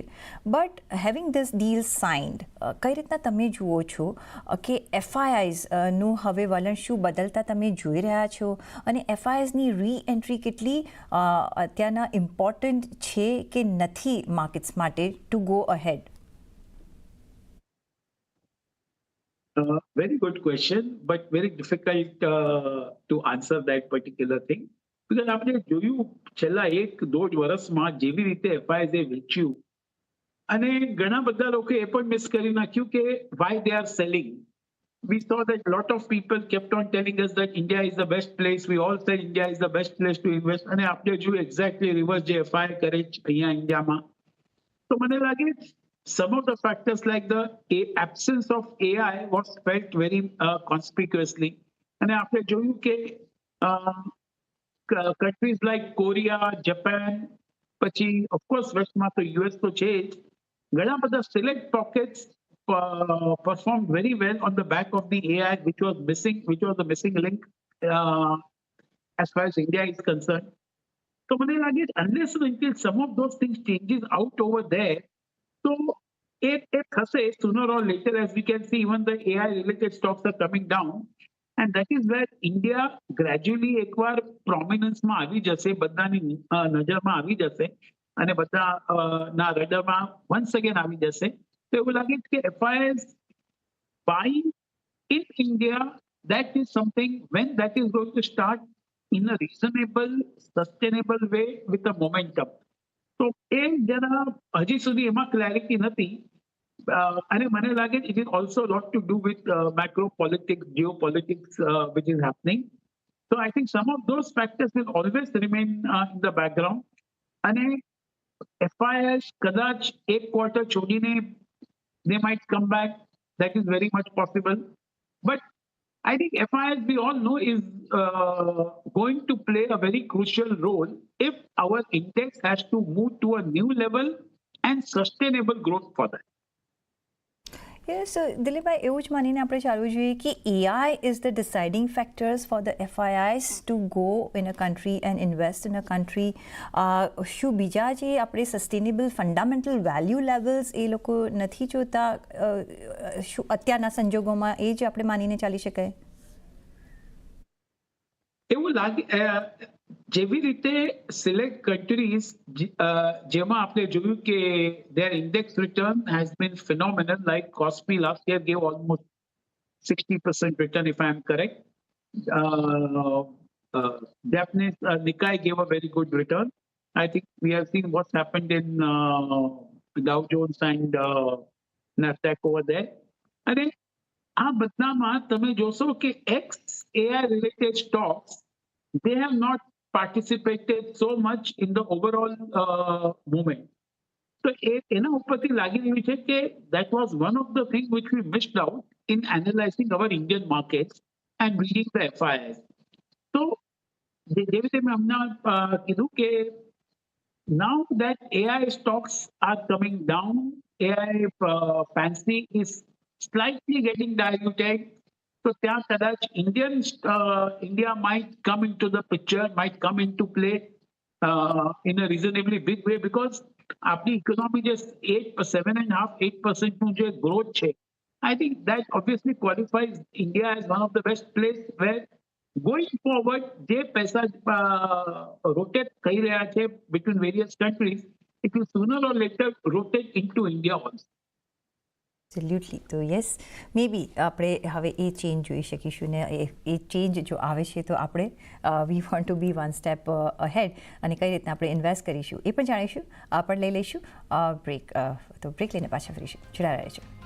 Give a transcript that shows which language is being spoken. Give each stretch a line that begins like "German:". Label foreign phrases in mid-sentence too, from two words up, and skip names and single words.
English: but having this deal signed,
Gujarati: કઈ રીતના તમે જુઓ છો કે FIIsનું હવે વલણ શું બદલતા તમે જોઈ રહ્યા છો અને FIIsની રીએન્ટ્રી કેટલી અત્યારના ઇમ્પોર્ટન્ટ છે કે નથી માર્કેટ્સ માટે
English: to go ahead? Very good question, but very difficult to answer that particular thing.
Gujarati: Because આપણે જોયું છેલ્લા 1-1.5 વર્ષમાં જેવી રીતે FIs એ વેચ્યું અને ઘણા બધા લોકો એ પણ મિસ કરી નાખ્યું કે
English: why they are selling. We saw that a lot of people kept on telling us that India is the best place. We all said India is the best place to invest.
Gujarati: અને આપણે જોયું
English: exactly reverse
Gujarati: જે FI કરે છે અહીંયા ઇન્ડિયામાં.
English: So
Gujarati: મને લાગે
English: some of the factors like the absence of AI was felt very conspicuously. And
Gujarati: આપણે જોયું કે
English: countries like Korea, Japan, પછી of course westમાં
Gujarati: તો US તો છે જ, ઘણા બધા
English: select pockets performed very well on the back of the AI, which was the missing link as far as India is concerned. So
Gujarati: મને લાગે
English: unless and until some of those things changes out over there, so it થશે sooner or later. As we can see, even the AI related stocks are coming down, and that is where India gradually
Gujarati: એકવાર prominence માં આવી જશે, બધાની નજરમાં આવી જશે અને બધા ના રડારમાં
English: once again
Gujarati: આવી જશે. તો એવું લાગે કે
English: FIs buying in India, that is something when that is going to start in a reasonable, sustainable way with a momentum.
Gujarati: તો એ જરા હજી સુધી એમાં ક્લેરિટી નથી. અને મને લાગે
English: it is also a lot to do with macro politics, geopolitics which is happening. So I think some of those factors will always remain in the background.
Gujarati: અને FIs કદાચ એક quarter છોડીને
English: they might come back. That is very much possible. But I think FIs, we all know, is going to play a very crucial role if our index has to move to a new level and sustainable growth for that. Yes, so દિલીપભાઈ,
Gujarati: એવું જ માનીને આપણે ચાલવું જોઈએ કે
English: AI is the deciding factors for the FIIs to go in a country and invest in a country.
Gujarati: શું બીજા જે આપણે
English: sustainable fundamental value levels
Gujarati: એ લોકો નથી જોતા? શું અત્યારના સંજોગોમાં એ જ આપણે માનીને ચાલી શકાય? એવું લાગે જેવી રીતે સિલેક્ટ કન્ટ્રીઝ જેમાં આપણે જોયું કે
English: their index return has been phenomenal, like Kospi last year gave almost 60% return if I am correct. Japanese Nikkei gave a very good return. I think we have seen what's happened in Dow Jones and Nasdaq over there.
Gujarati: અને આ બધામાં તમે જોશો કે
English: ex AI related stocks, they have not participated so much in the overall movement. So
Gujarati: એના ઉપરથી લાગી રહ્યું છે કે
English: that was one of the things which we missed out in analyzing our Indian markets and reading the FIs. So
Gujarati: જેવી રીતે મેં હમણાં કીધું કે
English: now that AI stocks are coming down, AI fancy is slightly getting diluted. So
Gujarati: ત્યાં કદાચ
English: India might come into the picture, might come into play in a reasonably big way, because આપણી economy just 7.5-8%
Gujarati: નું જે
English: growth છે, I think that obviously qualifies India as one of the best places where going forward
Gujarati: જે પૈસા
English: rotate
Gujarati: થઈ રહ્યા છે
English: between various countries, it will sooner or later rotate into India also. એબ્સોલ્યુટલી.
Gujarati: તો યસ,
English: may be
Gujarati: આપણે હવે એ ચેન્જ જોઈ શકીશું ને એ ચેન્જ જો આવે છે તો આપણે
English: we want to be one step ahead
Gujarati: અને કઈ રીતના આપણે ઇન્વેસ્ટ કરીશું એ પણ જાણીશું. પણ લઈ લઈશું બ્રેક. તો બ્રેક લઈને પાછા ફરીશું. જોડાયા રહેજો.